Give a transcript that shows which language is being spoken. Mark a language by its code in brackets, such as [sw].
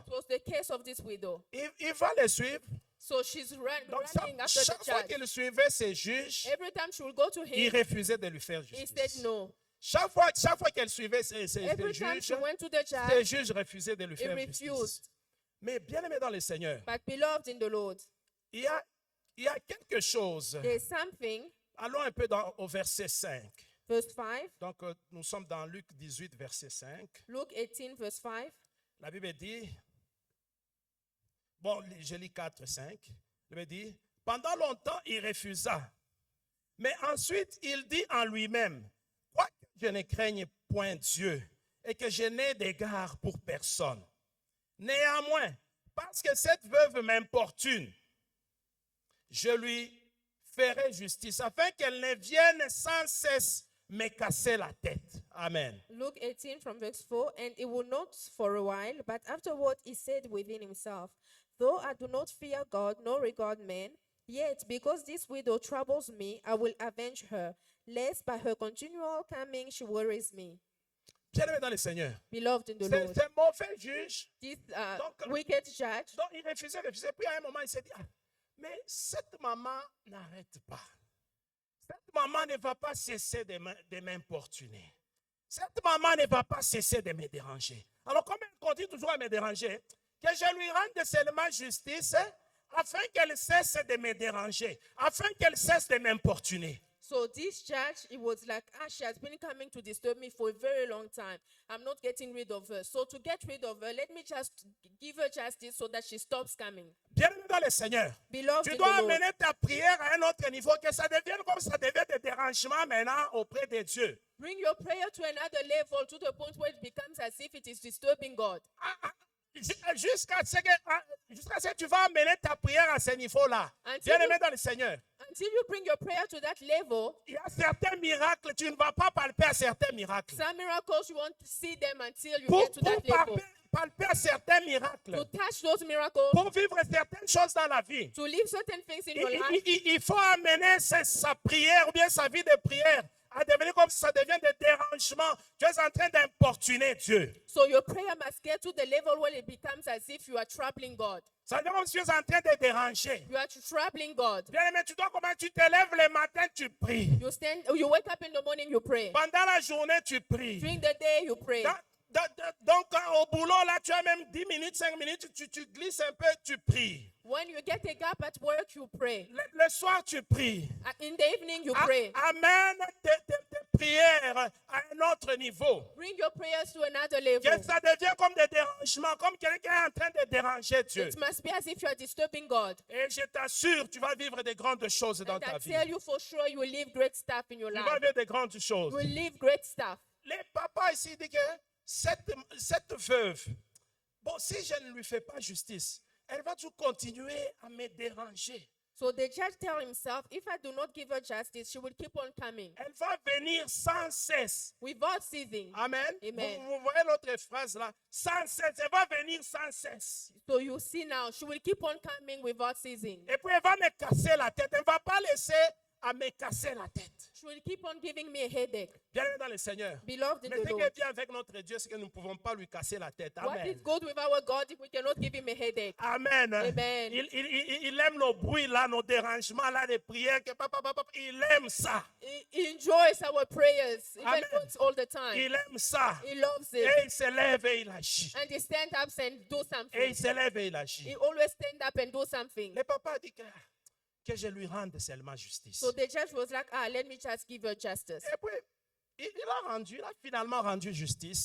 [en] it was the case of this widow. [fr] Il va le suivre. [en] So she's [fr] Donc, [en] running after the [fr] chaque fois [en] judge. [fr] qu'il suivait ses juges, [en] Every time she will go to [fr] il [en] him, [fr] refusait de lui faire [en] he said [fr] justice. [en] no. [fr] Chaque fois qu'elle suivait ses [en] Every time [fr] juges, [en] she went to the [fr] ses [en] judge, [fr] juges refusaient de lui [en] he [fr] faire justice. [en] refused. [fr] Mais bien aimé dans le Seigneur, [en] But beloved in the Lord, [fr] il y a quelque chose. [en] there's something, [fr] Allons un peu au verset 5. [en] verse 5, [fr] Donc, nous sommes dans Luc 18, verset 5. [en] Luke 18, verse 5. [fr] La Bible dit, bon, je lis 4, 5. La Bible dit, pendant longtemps, il refusa. Mais ensuite, il dit en lui-même, quoique je ne craigne point Dieu et que je n'ai d'égard pour personne. Néanmoins, parce que cette veuve m'importune, je lui ferai justice afin qu'elle ne vienne sans cesse me casser la tête. Amen. [en] Luke 18 from verse 4, and it will not for a while, but afterward he said within himself, though I do not fear God nor regard men, yet because this widow troubles me, I will avenge her, lest by her continual coming she worries me. [fr] Bien-aimé dans le Seigneur. [en] Beloved in the [fr] C'est [en] Lord, [fr] un mauvais juge. [en] this [fr] Donc, [en] wicked judge, [fr] Donc, il refusait. Puis à un moment, il s'est dit, ah, mais cette maman n'arrête pas. Cette maman ne va pas cesser de m'importuner. Cette maman ne va pas cesser de me déranger. Alors, comme elle continue toujours à me déranger, que je lui rende seulement justice afin qu'elle cesse de me déranger, afin qu'elle cesse de m'importuner. [en] so this judge, it was like, she has been coming to disturb me for a very long time. I'm not getting rid of her. So to get rid of her, let me just give her justice so that she stops coming. [fr] Bien-aimé dans le Seigneur, [en] Beloved [fr] tu [en] in [fr] dois [en] the Lord, [fr] amener ta prière à un autre niveau, que ça devienne comme ça devient des dérangements maintenant auprès de Dieu. [en] bring your prayer to another level, to the point where it becomes as if it is disturbing God. [fr] Jusqu'à ce que tu vas amener ta prière à ce niveau-là. [en] Until [fr] Bien-aimé dans le Seigneur, [en] Until you bring your prayer to that level, [fr] il y a certains miracles, tu ne vas pas palper à certains miracles. [en] some miracles you won't see them until you [fr] Pour [en] get to that level. [fr] palper à certains miracles, [en] To touch those miracles, [fr] pour vivre certaines choses dans la vie, [en] to live certain things in your life, [fr] il faut amener sa prière ou bien sa vie de prière à devenir comme si ça devient des dérangements. Tu es en train d'importuner Dieu. [en] so your prayer must get to the level where it becomes as if you are troubling God. [fr] Ça devient comme si tu es en train de déranger. [en] You are troubling God. [fr] Bien aimé, tu dois comment tu te lèves le matin, tu pries. [en] You wake up in the morning, you pray. [fr] Pendant la journée, tu pries. [en] During the day, you pray. [fr] Donc, au boulot, là, tu as même 10 minutes, 5 minutes, tu glisses un peu, tu pries. [en] When you get a gap at work, you pray. [fr] Le soir, tu pries. [en] In the evening, you pray. [fr] Amen. Tes prières à un autre niveau. [en] Bring your prayers to another [fr] Que [en] level. [fr] ça devient comme des dérangements, comme quelqu'un est en train de déranger Dieu. [en] It must be as if you are disturbing God. [fr] Et je t'assure, tu vas vivre des grandes choses dans [en] And [fr] ta [en] I [fr] vie. [en] tell you for sure, you will live great stuff in your [fr] Tu vas [en] life. [fr] vivre des grandes choses. [en] You will live great stuff. [fr] Les papas ici disent que cette veuve, bon, si je ne lui fais pas justice, elle va toujours continuer à me déranger. [en] So the judge tell himself, if I do not give her justice, she will keep on coming [fr] Elle va venir sans cesse. [en] without ceasing. Amen. Amen. [fr] Vous voyez l'autre phrase là? Sans cesse. Elle va venir sans cesse. [en] So you see now, she will keep on coming without ceasing. [fr] Et puis elle va me casser la tête. Elle ne va pas laisser à me casser la tête. [en] She will keep on giving me a headache. [fr] Bien dans le Seigneur. [en] Beloved in [fr] Mais [en] the [fr] ce qui [en] Lord. [fr] est bien avec notre Dieu, c'est que nous ne pouvons pas lui casser la tête. [en] What Amen. is good with our God if we cannot give him a headache? Amen. Amen. [fr] Il aime nos bruits là, nos dérangements là, les prières. Il aime ça. [en] He enjoys our prayers, even Amen. once all the time. [fr] Il aime ça. [en] He loves [fr] Et [en] it. [fr] il se lève et il agit. [en] And he stand up and do [fr] Et [en] something. [fr] il se lève et il agit. [en] He always stand up and do something. [fr] Le papa dit que je lui rende seulement justice. [en] So the judge was like, let me just give her justice. [fr] Et puis, il a finalement rendu justice